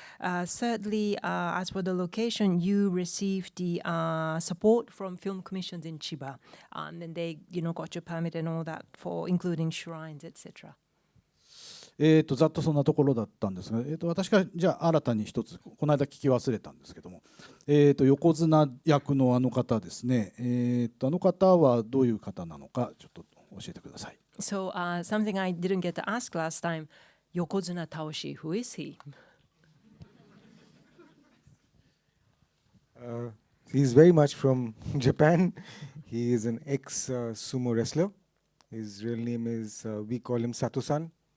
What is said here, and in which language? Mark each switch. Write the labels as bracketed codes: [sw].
[en] Thirdly, as for the location, you received the support from film commissions in Chiba, and they, got your permit and all that for including shrines, etc. [ja] ざっとそんなところだったんですが、私がじゃあ新たに一つこの間聞き忘れたんですけども、横綱役の方ですね、方はどういう方なのかちょっと教えてください。 [en] So, something I didn't get to ask last time, Yokozuna Taoshi, who is he? He's very much from Japan. He is an ex-sumo wrestler. His real name is, we call him Sato-san.